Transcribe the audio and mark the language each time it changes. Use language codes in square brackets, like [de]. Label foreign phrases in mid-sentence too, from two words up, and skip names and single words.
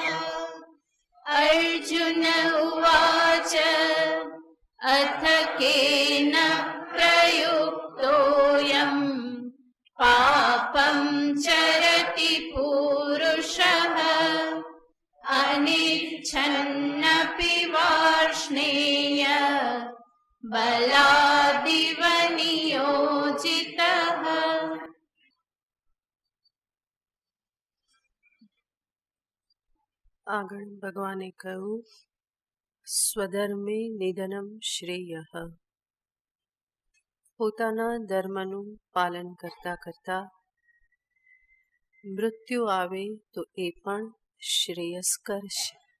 [sa] अर्जुन उवाच अथ केन प्रयुक्तोऽयं पापं चरति पूरुषः अनिच्छन्नपि वार्ष्णेय बलादिव नियोजितः। [gu] આગળ ભગવાને કહ્યું [sa] સ્વધર્મે નિધનમ શ્રેયઃ। [gu] પોતાના ધર્મનું પાલન કરતા કરતા મૃત્યુ આવે તો એ પણ શ્રેયસ્કર છે।